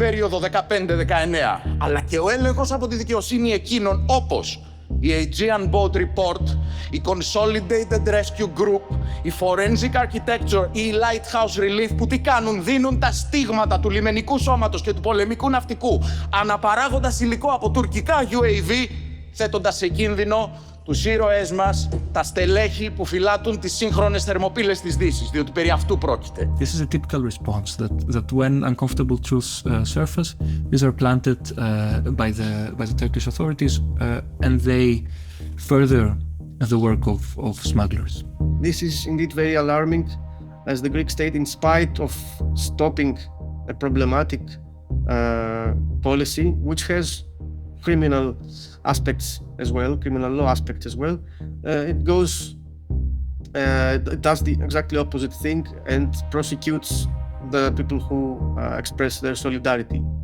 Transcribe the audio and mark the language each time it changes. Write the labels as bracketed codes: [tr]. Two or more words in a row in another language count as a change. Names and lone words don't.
[el] περίοδο 15-19, αλλά και ο έλεγχος από τη δικαιοσύνη εκείνων όπως η Aegean Boat Report, η Consolidated Rescue Group, η Forensic Architecture ή η Lighthouse Relief, που τι κάνουν, δίνουν τα στίγματα του λιμενικού σώματος και του πολεμικού ναυτικού αναπαράγοντας υλικό από τουρκικά UAV, θέτοντας σε κίνδυνο τους ήρωές μας, τα στελέχη που φυλάττουν τις σύγχρονες θερμοπύλες της Δύσης, διότι περί αυτού πρόκειται. [en] This is a typical response that when uncomfortable truths surface, these are planted by the Turkish authorities and they further the work of smugglers. This is indeed very alarming, as the Greek state, in spite of stopping a problematic policy, which has criminal aspects as well, criminal law aspects as well, it does the exactly opposite thing and prosecutes the people who express their solidarity.